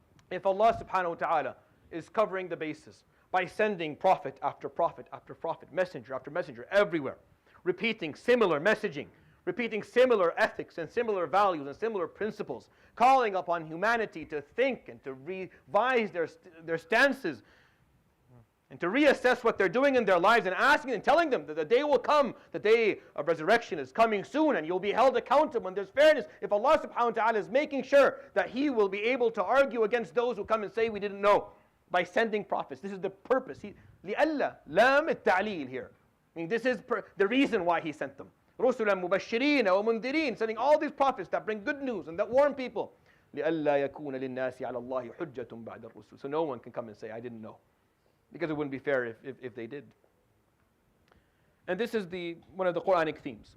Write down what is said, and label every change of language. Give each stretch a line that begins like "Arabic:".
English: If Allah subhanahu wa ta'ala is covering the bases by sending prophet after prophet after prophet, messenger after messenger everywhere, repeating similar messaging, repeating similar ethics and similar values and similar principles, calling upon humanity to think and to revise their stances and to reassess what they're doing in their lives, and asking and telling them that the day will come, the day of resurrection is coming soon, and you'll be held accountable, and there's fairness. If Allah subhanahu wa ta'ala is making sure that He will be able to argue against those who come and say we didn't know, by sending prophets. This is the purpose.
Arabic: لِأَلَّا لَامِ التَّعْلِيل
English: here. I mean, this is the reason why He sent them.
Arabic: رُسُلًا مُبَشِّرِينَ وَمُنذِرِينَ,
English: sending all these prophets that bring good news and that warn people.
Arabic: لِأَلَّا يَكُونَ لِلنَّاسِ عَلَى اللَّهِ حُجَّةٌ بَعْدَ الرُّسُلِ.
English: So no one can come and say, I didn't know. because it wouldn't be fair if they did. And this is one of the Quranic themes.